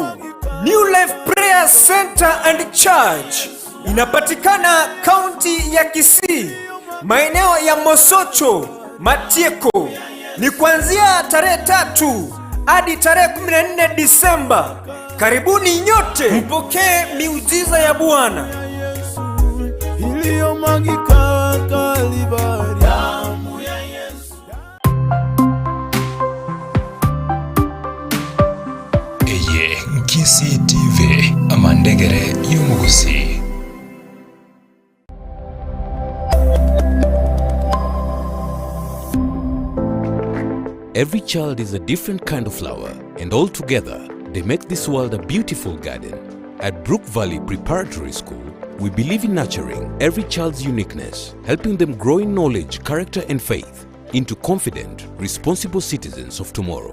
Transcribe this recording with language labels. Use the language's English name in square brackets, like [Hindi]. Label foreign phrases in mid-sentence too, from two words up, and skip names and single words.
[Swahili] New Life Prayer Center and Church inapatikana kaunti ya Kisii, maeneo ya Mosocho, Matieko. Ni kuanzia tarehe 3 hadi tarehe 14 Disemba. Karibuni nyote mpokee miujiza ya Bwana. [Gusii] Eye Nkisi TV amandegere y'umugusi. [English] Every child is a different kind of flower, and all together they make this world a beautiful garden. At Brook Valley Preparatory School, we believe in nurturing every child's uniqueness, helping them grow in knowledge, character and faith into confident, responsible citizens of tomorrow.